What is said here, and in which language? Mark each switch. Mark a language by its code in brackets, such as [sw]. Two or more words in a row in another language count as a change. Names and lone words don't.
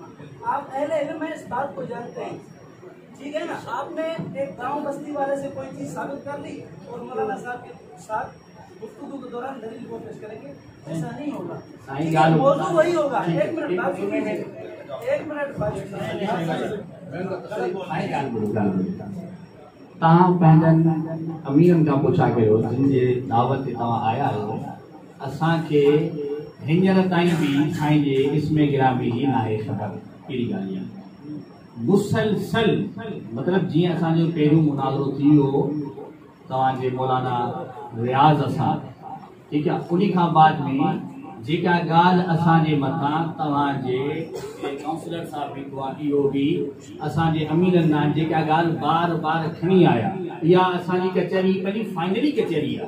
[ur] آپ اہل علم ہیں، اس بات کو جانتے ہیں، ٹھیک ہے نا؟ آپ نے ایک گاؤں بستی والے سے کوئی چیز ثابت کر لی اور مولانا صاحب کے ساتھ گفتگو کے دوران دلیل کو پیش کریں گے، ایسا نہیں ہوگا. موضوع وہی ہوگا. ایک منٹ بات سنیے، ایک منٹ بات سنیے. [sd] तव्हां पंहिंजनि अमीरनि खां पुछा कयो जिन जे दावत ते तव्हां आया आहियो. असांखे हींअर ताईं बि साईं जे इस्मे गिरामी जी नाहे ख़बर कहिड़ी ॻाल्हि आहे. मुसलसल मतिलबु जीअं असांजो पहिरियों मुनाज़रो थी वियो तव्हांजे मौलाना रियाज़ सां, ठीकु आहे, उन खां बाद में जेका ॻाल्हि असांजे मथां तव्हांजे काउंसलर साहिब बीठो आहे इहो बि असांजे अमीरनि नाल जेका ॻाल्हि बार बार खणी आया, इहा असांजी कचहरी पंहिंजी फाइनली कचहरी आहे.